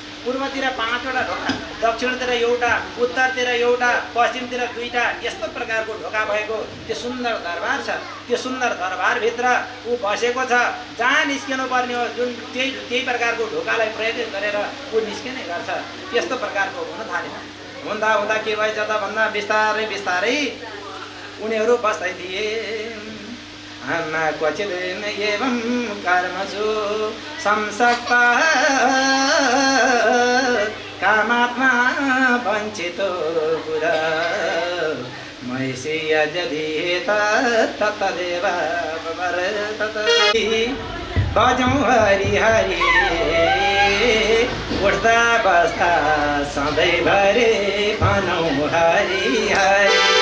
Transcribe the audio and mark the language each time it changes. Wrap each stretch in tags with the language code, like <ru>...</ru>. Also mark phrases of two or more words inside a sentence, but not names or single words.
<ne>पूर्वतिर 5वटा ढोका, दक्षिणतिर एउटा, उत्तरतिर एउटा, पश्चिमतिर 2टा, यस्तो प्रकारको ढोका भएको त्यो सुन्दर दरबार छ। त्यो सुन्दर दरबारभित्र ऊ बसेको छ। जहाँ निस्किनु पर्ने हो जुन त्यही प्रकारको ढोकालाई प्रयोग गरेर ऊ निस्किने गर्छ। यस्तो प्रकारको हुन थाल्यो। हुँदा के भएछ त भन्दा बिस्तारै उनीहरू बस्दै थिए।</ne> <sa>क्वचित् एवं कर्मसु संसक्ता कामात्मा वञ्चितो बुधा महिषी यदि तदेव</sa> <ne>भजौँ हरि हरि उठ्दा बस्दा सधैँभरि भनौँ हरि हरि।</ne>